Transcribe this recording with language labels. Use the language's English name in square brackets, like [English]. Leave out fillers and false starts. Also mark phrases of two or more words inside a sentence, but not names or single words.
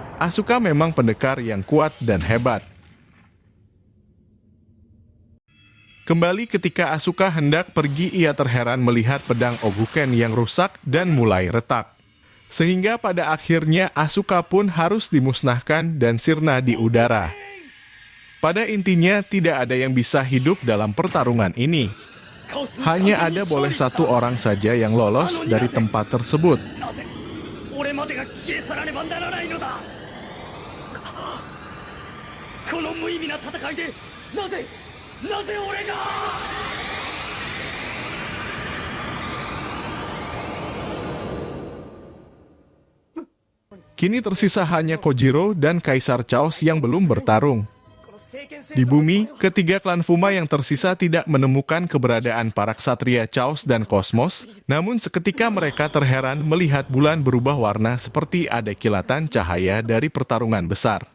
[Indonesian] Asuka memang pendekar yang kuat dan hebat. Kembali ketika Asuka hendak pergi, ia terheran melihat pedang Oguken yang rusak dan mulai retak. Sehingga pada akhirnya Asuka pun harus dimusnahkan dan sirna di udara. Pada intinya tidak ada yang bisa hidup dalam pertarungan ini. Hanya ada boleh satu orang saja yang lolos dari tempat tersebut. [Japanese] 俺までが消え去らねばならないのだ。この無意味な戦いでなぜ俺が。 [Indonesian] Kini tersisa hanya Kojiro dan Kaisar Chaos yang belum bertarung. Di bumi, ketiga klan Fuma yang tersisa tidak menemukan keberadaan para ksatria Chaos dan Kosmos, namun seketika mereka terheran melihat bulan berubah warna seperti ada kilatan cahaya dari pertarungan besar.